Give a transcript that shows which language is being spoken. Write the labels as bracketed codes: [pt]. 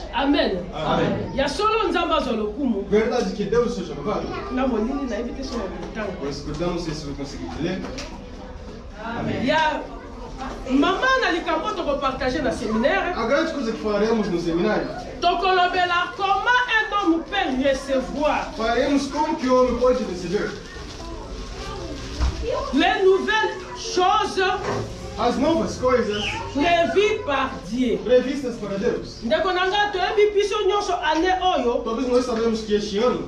[ln] amen [pt] Amém. [ln] ya solo nzambe azwa lokumu [pt] Verdade que Deus seja louvado. [ln] na molili nayebi te soki nakotango [pt] Nós escutamos, não sei se você conseguiu ler. [ln] ya mama na likambo tokopartage na séminaire [pt] A grande coisa que faremos no seminário, [fr] tokolobela comment un homme peut recevoir [pt] faremos como que o homem pode receber [fr] les nouvelles choses [pt] as novas coisas [fr] prévues par Dieu. [pt] previstas para Deus. [ln] ndeko na nga toyebi biso nyonso ane oyo [pt] Todos nós sabemos que este ano